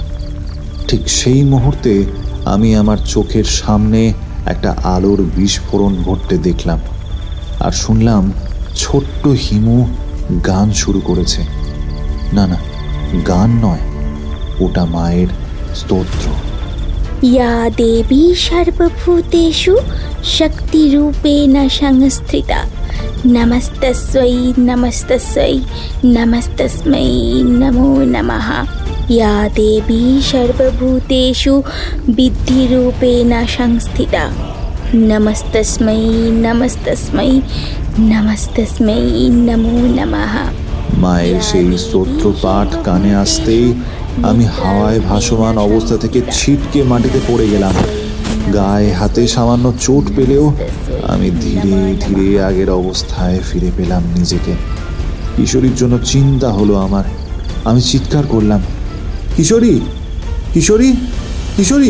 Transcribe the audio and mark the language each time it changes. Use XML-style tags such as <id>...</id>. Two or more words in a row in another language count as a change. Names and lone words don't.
<bn>ঠিক সেই মুহূর্তে আমি আমার চোখের সামনে একটা আলোর বিস্ফোরণ ঘটতে দেখলাম, আর শুনলাম ছোট্ট হিমু গান শুরু করেছে। না না, গান নয়, ওটা মায়ের স্তোত্র।</bn> <sa>या देवी सर्वभूतेषु शक्तिरूपेण संस्थिता नमस्तस्यै नमस्तस्यै नमस्तस्मै नमो नमः। या देवी सर्वभूतेषु विद्धिरूपेण संस्थिता नमस्तस्मै नमस्तस्मै नमस्तस्मै नमो नमः।</sa> <bn>মায়ের সেই স্তোত্র পাঠ কানে আসতেই আমি হাওয়ায় ভাসমান অবস্থা থেকে ছিটকে মাটিতে পড়ে গেলাম। গায়ে হাতে সামান্য চোট পেলেও আমি ধীরে ধীরে আগের অবস্থায় ফিরে পেলাম নিজেকে। কিশোরীর জন্য চিন্তা হলো আমার। আমি চিৎকার করলাম, কিশোরী, কিশোরী, কিশোরী।</bn>